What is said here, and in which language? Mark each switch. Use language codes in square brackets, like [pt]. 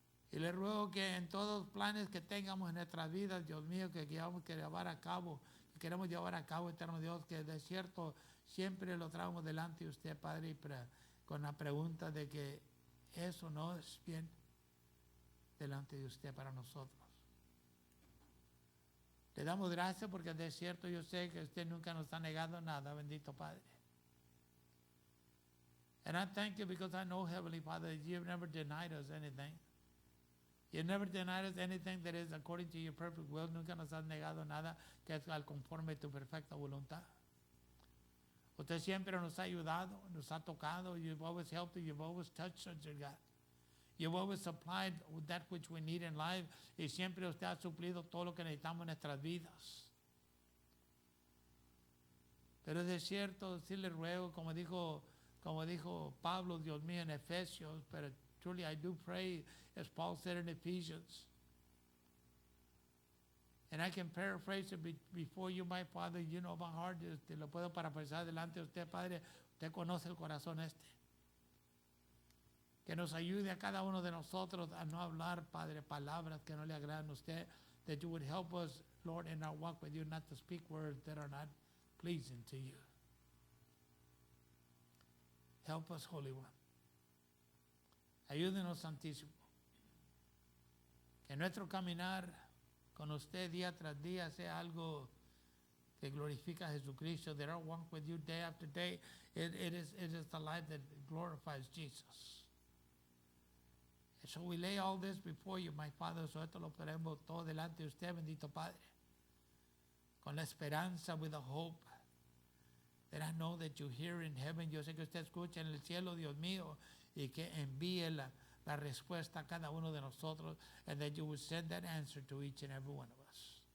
[es] Y le ruego que en todos los planes que tengamos en nuestras vidas, Dios mío, que queramos llevar a cabo, eterno Dios, que de cierto siempre lo traemos delante de usted, Padre, con la pregunta de que eso no es bien delante de usted para nosotros. Le damos gracias porque de cierto yo sé que usted nunca nos ha negado nada, bendito Padre. [en] And I thank you because I know, Heavenly Father, that you've never denied us anything. You never denied us anything that is according to your perfect will. [es] Nunca nos has negado nada que es al conforme tu perfecta voluntad. Usted siempre nos ha ayudado, nos ha tocado. [en] You've always helped us. You've always touched us, dear God. You've always supplied that which we need in life. [es] Y siempre usted ha suplido todo lo que necesitamos en nuestras vidas. Pero de cierto, sí le ruego, como dijo Pablo, Dios mío, en Efesios, pero [en] truly I do pray, as Paul said in Ephesians. And I can paraphrase it before you, my Father. You know my heart. [es] Te lo puedo parafrasear delante de usted, Padre. Usted conoce el corazón este. Que nos ayude a cada uno de nosotros a no hablar, Padre, palabras que no le agradan a usted. [en] That you would help us, Lord, in our walk with you, not to speak words that are not pleasing to you. Help us, Holy One. [es] Ayúdenos, Santísimo. Que nuestro caminar con usted día tras día sea algo que glorifica a Jesucristo. [en] That our walk with you day after day, it is the life that glorifies Jesus. And so we lay all this before you, my Father. [es] So esto lo ponemos todo delante de usted, bendito Padre. Con la esperanza, [en] with the hope that I know that you hear in heaven. [es] Yo sé que usted escucha en el cielo, Dios mío, y que envíe la respuesta a cada uno de nosotros, [en] and that you would send that answer to each and every one of us.